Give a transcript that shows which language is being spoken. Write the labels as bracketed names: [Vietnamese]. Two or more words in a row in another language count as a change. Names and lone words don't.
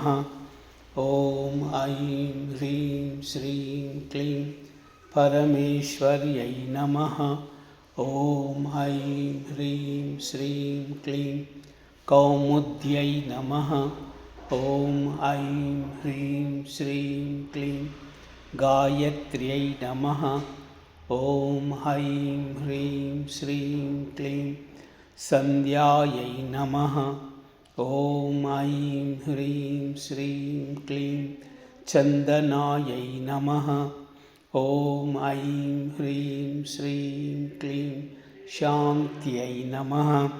[Sanskrit] ఓం ఐం హ్రీం శ్రీం క్లీం పరమేశ్వర్యై నమః. ఓం ఐం హ్రీం శ్రీం క్లీం కౌముద్యై నమః. ఓం ఐం హ్రీం శ్రీం క్లీం గాయత్ర్యై నమః. ॐ ऐं ह्रीं श्रीं क्लीं सन्ध्यायै नमः। ॐ ऐं ह्रीं श्रीं क्लीं चन्दनायै नमः। ॐ ऐं ह्रीं श्रीं क्लीं शान्त्यै नमः।